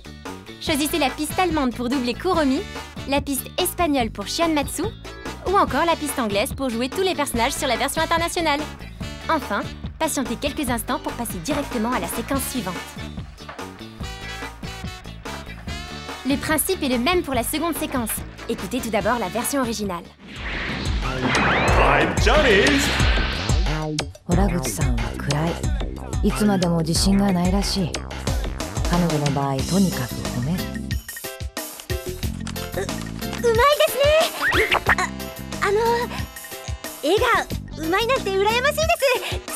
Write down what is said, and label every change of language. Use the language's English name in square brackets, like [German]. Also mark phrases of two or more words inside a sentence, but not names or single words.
[French] Choisissez la piste allemande pour doubler Kuromi, la piste espagnole pour Shion-Matsu, ou encore la piste anglaise pour jouer tous les personnages sur la version internationale. Enfin, patientez quelques instants pour passer directement à la séquence suivante. Le principe est le même pour la seconde séquence. Écoutez tout d'abord la version originale. [Japanese] Horaguchi-sanは暗い。いつまでも自信がないらしい。彼女の場合、とにかく褒める。うまいですね。絵がうまいなんて羨ましいです。